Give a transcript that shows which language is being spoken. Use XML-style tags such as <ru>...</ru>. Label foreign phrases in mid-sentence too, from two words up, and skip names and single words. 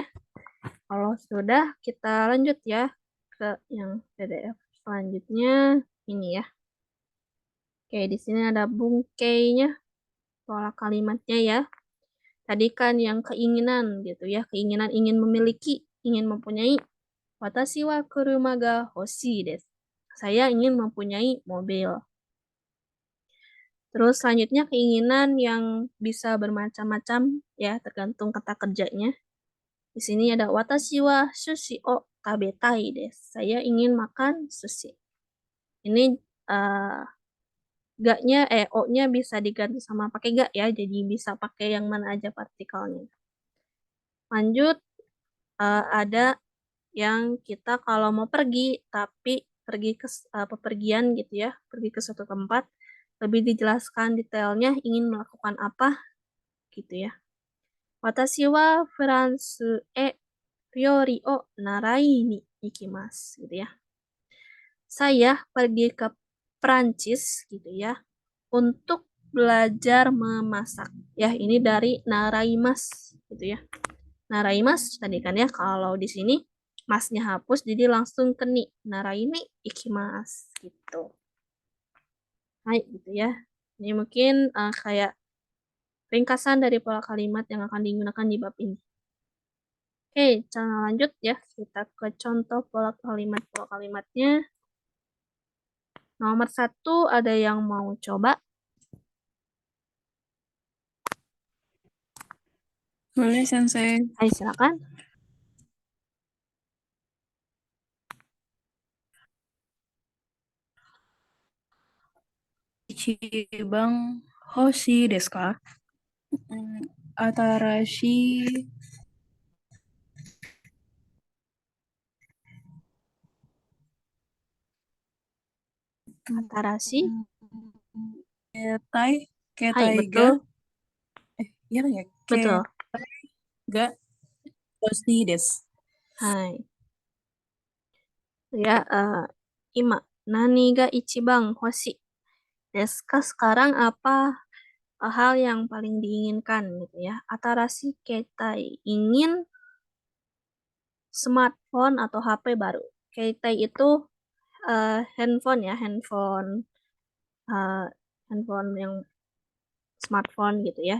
<id>Kalau sudah, kita lanjut ya ke yang PDF selanjutnya ini ya. Oke, di sini ada bungkainya, pola kalimatnya ya. Tadi kan yang keinginan gitu ya, keinginan ingin memiliki, ingin mempunyai.</id> <ja>私は車が欲しいです.</ja> <id>Saya ingin mempunyai mobil. Terus selanjutnya keinginan yang bisa bermacam-macam ya, tergantung kata kerjanya. Di sini ada</id> <ja>私は寿司を食べたいです.</ja> <id>Saya ingin makan sushi. Ini eh ga-nya o-nya bisa diganti sama pakai ga ya, jadi bisa pakai yang mana aja partikelnya. Lanjut, ada yang kita kalau mau pergi tapi pergi ke pepergian gitu ya, pergi ke suatu tempat, lebih dijelaskan detailnya ingin melakukan apa gitu ya.</id> <ja>私はフランス料理を習いに行きます</ja> <id>gitu ya. Saya pergi ke Prancis gitu ya untuk belajar memasak. Ya, ini dari naraimas gitu ya. Naraimas tadi kan ya, kalau di sini masnya hapus jadi langsung ke ni.</id> <ja>習いに行きます gitu. Hai</ja> <id>gitu ya. Ini mungkin kayak ringkasan dari pola kalimat yang akan digunakan di bab ini. Oke, cara lanjut ya. Kita ke contoh pola kalimatnya. Nomor 1, ada yang mau coba? Boleh, Sensei. Hai, silakan.</id> <ja>一番欲しいですか? Atarashi Atarashi. ketai Hai, 携帯が</ja> <id>betul. iya kan ya Betul.</id> <ja>携帯が欲しいです. Hai. Ya, ima. 何が一番欲しいですか?</ja> <id>Sekarang apa hal yang paling diinginkan gitu ya.</id> <ja>新しい携帯,</ja> <id>ingin smartphone atau HP baru. Ketai itu handphone ya, eh, handphone yang smartphone gitu ya.</id>